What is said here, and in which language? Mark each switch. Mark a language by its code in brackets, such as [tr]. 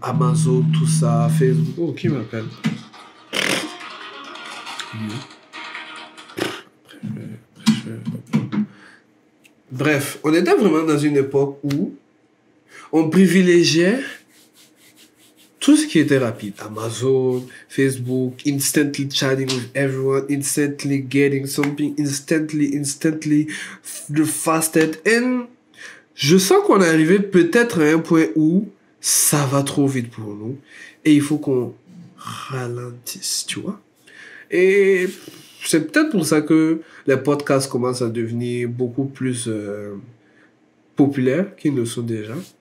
[fr] Amazon, tout ça, Facebook. Oh, qui m'appelle? Bref, on était vraiment dans une époque où on privilégiait tout ce qui était rapide. [en] Amazon, Facebook, instantly chatting with everyone, instantly getting something, instantly, the fastest. And [fr] je sens qu'on est arrivé peut-être à un point où ça va trop vite pour nous. Et il faut qu'on ralentisse, tu vois. Et c'est peut-être pour ça que les podcasts commencent à devenir beaucoup plus populaires qu'ils ne sont déjà.